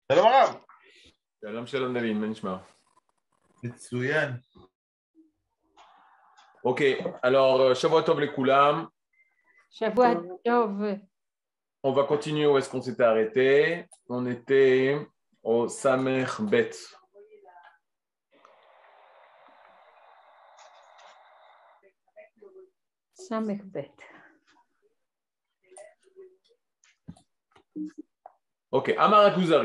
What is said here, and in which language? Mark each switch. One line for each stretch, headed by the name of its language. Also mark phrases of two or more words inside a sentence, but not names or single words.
Hebrew: שלום הרב. שלום דוד, מה נשמע? מצוין.
French: Ok, alors
Hebrew: שבוע טוב לכולם. שבוע טוב.
French: On va continuer où est-ce qu'on s'était arrêté. On était au Samer Bet. Samer Bet.
Hebrew: Ok, אמר הכוזרי.